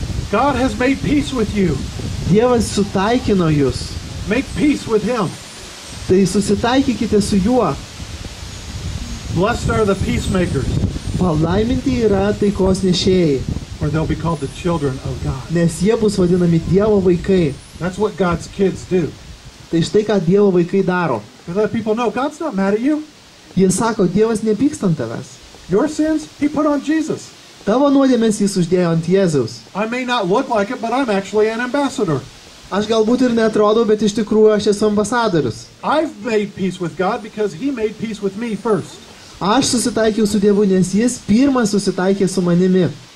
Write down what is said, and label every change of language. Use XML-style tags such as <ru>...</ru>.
<en>God has made peace with you.</en> <lt>Dievas sutaikino jūs.</lt> <en>Make peace with him.</en> <lt>Tai susitaikykite su juo.</lt> <en>Blessed are the peacemakers,</en> <lt>Palaiminti yra taikos nešėjai,</lt> <en>for they'll be called the children of God.</en> <lt>nes jie bus vadinami Dievo vaikai.</lt> <en>That's what God's kids do.</en> <lt>Tai štai ką Dievo vaikai daro.</lt> <en>They let people know God's not mad at you.</en> <lt>Jie sako, Dievas nepyksta ant tavęs.</lt> <en>Your sins, he put on Jesus.</en> <lt>Tavo nuodėmės jis uždėjo ant Jėzaus.</lt> <en>I may not look like it, but I'm actually an ambassador.</en> <lt>Aš galbūt ir netrodau, bet iš tikrųjų aš esu ambasadorius.</lt> <en>I've made peace with God because he made peace with me first.</en> <lt>Aš susitaikiau su Dievu, nes jis pirmas susitaikė su manimi.</lt>